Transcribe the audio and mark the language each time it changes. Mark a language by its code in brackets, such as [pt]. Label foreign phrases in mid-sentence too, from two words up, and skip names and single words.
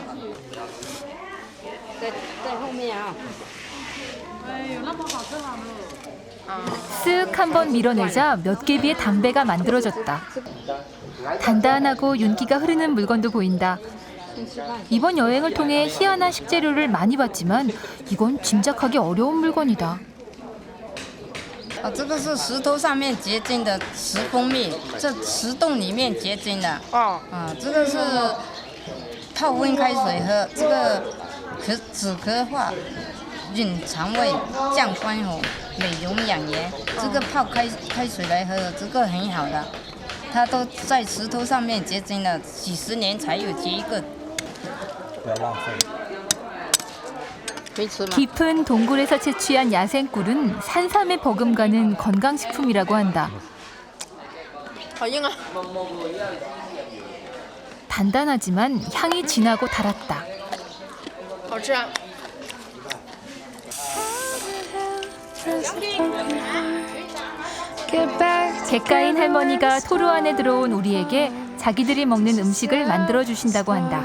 [ko] 쓱 한번 밀어내자 몇 개비의 담배가 만들어졌다. 단단하고 윤기가 흐르는 물건도 보인다. 이번 여행을 통해 희한한 식재료를 많이 봤지만 이건 짐작하기 어려운 물건이다. [zh] 这个是石头上面结晶的石蜂蜜，这石洞里面结晶的。这个是泡温开水喝，这个止咳化。润肠胃、降肝火、美容养颜。这个泡开水来喝，这个很好的。它都在石头上面结晶了，几十年才有结一个。不要浪费。 [ko] 깊은 동굴에서 채취한 야생꿀은 산삼에 버금가는 건강식품이라고 한다. 단단하지만 향이 진하고 달았다. 객가인 할머니가 토르 안에 들어온 우리에게 자기들이 먹는 음식을 만들어 주신다고 한다.